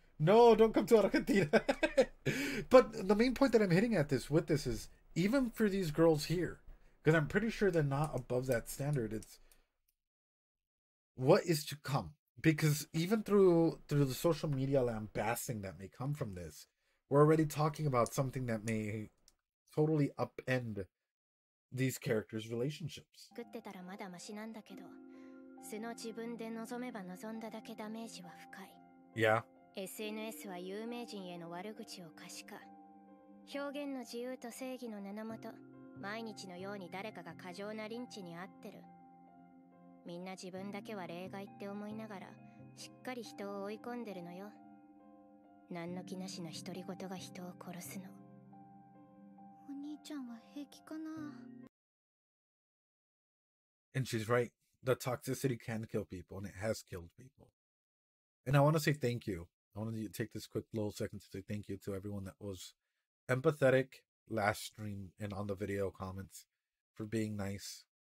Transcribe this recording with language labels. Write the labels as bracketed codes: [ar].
[en] No, don't come to Argentina. But the main point that I'm hitting at this is, even for these girls here, because I'm pretty sure they're not above that standard, it's what is to come. Because even through the social media lambasting that may come from this, we're already talking about something that may totally upend these characters' relationships. [ja] 作ってたらまだマシなんだけど、素の自分で望めば望んだだけダメージは深い。 [en] Yeah. [ja] SNS は有名人への悪口を可視化。表現の自由と正義の名のもと、毎日のように誰かが過剰なリンチに遭ってる。みんな自分だけは例外って思いながら、しっかり人を追い込んでるのよ。何の気なしの独り言が人を殺すの。お兄ちゃんは平気かな? [en] And she's right. The toxicity can kill people, and it has killed people. And I want to say thank you. I want to take this quick little second to say thank you to everyone that was empathetic last stream and on the video comments, for being nice.